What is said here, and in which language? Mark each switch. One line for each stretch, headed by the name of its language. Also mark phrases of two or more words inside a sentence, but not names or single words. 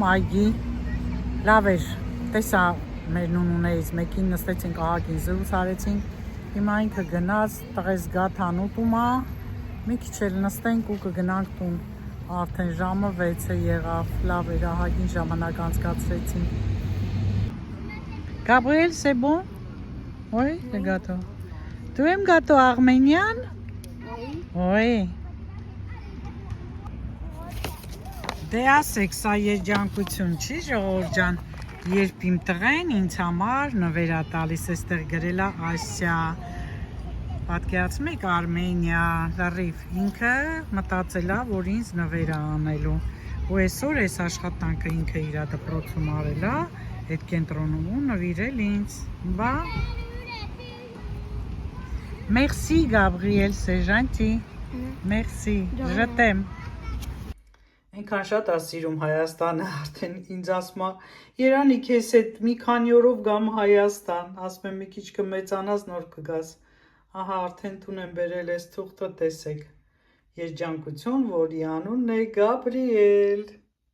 Armenian: այգի, լավ էր, տեսա մեր նունուներից մեկին նստեցինք ահագին զրույց արեցինք, հիմա ինքը գնաց, տղես գա թանուտումա, մի քիչ էլ նստենք ու կգնանք տուն, արդեն ժամը 6 եղավ, լավ էր, ահագին ժամանակ անցկացրեցինք։
French: Gabriel, c'est bon? Oui, le gâteau. Tu aimes gâteau arménien? Oui.
Armenian: Դե ասեք, սա երջանկություն չի, ժողովուրդ ջան, երբ իմ տղեն ինձ համար նվեր ա տալիս, այստեղ գրել ա Ասիա, պատկերացնում եք Արմենիա, լրիվ, ինքը մտածել ա, որ ինձ նվեր ա անելու, ու այսօր այս աշխատանքը ինքը իր դպրոցում արել ա, այդ կենտրոնում ու նվիրել ինձ, բա,
French: Merci Gabriel, c'est gentil, merci, je t'aime.
Armenian: Այնքան շատ ա սիրում Հայաստանը, արդեն ինձ ասում ա, Երանի քեզ հետ մի քանի օրով գամ Հայաստան, ասում եմ մի քիչ կմեծանաս նոր կգաս, ահա արդեն տուն եմ բերել ես թուղթը տեսեք, երջանկություն, որի անունն է Գաբրիել։